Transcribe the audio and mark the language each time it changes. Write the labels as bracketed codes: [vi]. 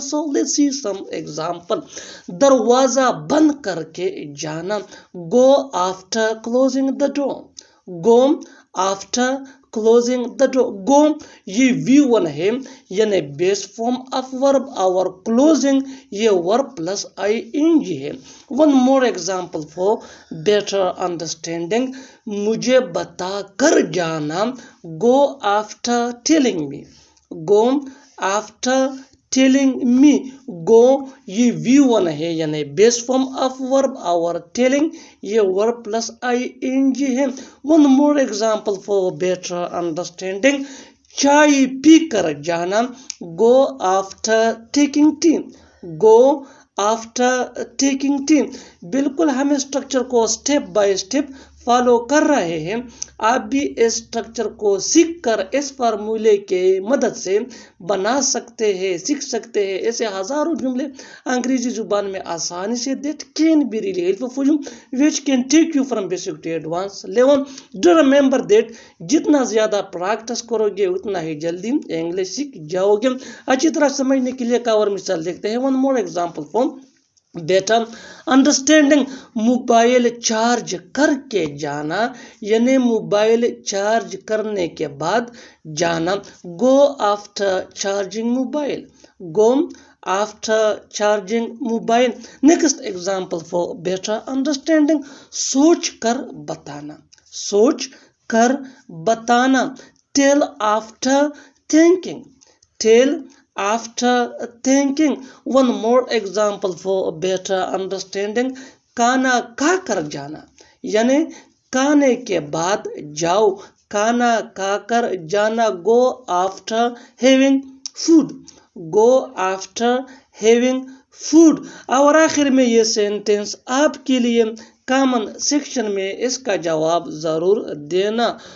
[en] So let's see some example. [ur] دروازہ بند کر کے جانا. [en] Go after closing the door. Go after closing the door. [ur] Go یہ V1 ہے یعنی بیس فارم آف ورب اور closing یہ verb plus ing ہے. [en] One more example for better understanding. [ur] مجھے بتا کر جانا. [en] Go after telling me. Go after telling me. [ur] Go یہ V1 ہے یعنی بیس فارم آف ورب اور telling یہ verb plus ing ہے. [en] One more example for better understanding. [ur] چائے پی کر جانا. [en] Go after taking tea. Go after taking tea. [ur] بالکل ہم اسٹرکچر کو اسٹیپ بائی اسٹیپ فالو کر رہے ہیں. آپ بھی اس اسٹرکچر کو سیکھ کر اس فارمولے کے مدد سے بنا سکتے ہیں, سیکھ سکتے ہیں. ایسے ہزاروں جملے انگریزی زبان میں آسانی سے [en] that can be really helpful for you, which can take you from basic to advanced level. Do remember that [ur] جتنا زیادہ پریکٹس کرو گے اتنا ہی جلدی انگلش سیکھ جاؤ گے. اچھی طرح سمجھنے کے لیے ایک اور مثال دیکھتے ہیں. [en] One more example for better understanding. [ur] Mobile charge کر کے جانا یعنی موبائل چارج کرنے کے بعد جانا. [en] Go after charging mobile. Go after charging mobile. Next example for better understanding. [ur] سوچ کر بتانا. سوچ کر بتانا. [en] Tell after thinking. Tell after thinking. One more example for better understanding. [ur] کھانا کھا کر جانا یعنی کھانے کے بعد جاؤ. کھانا کھا کر جانا. [en] Go after having food. Go after having food. [ur] اور آخر میں یہ سینٹنس آپ کے لیے کامن سیکشن میں اس کا جواب ضرور دینا.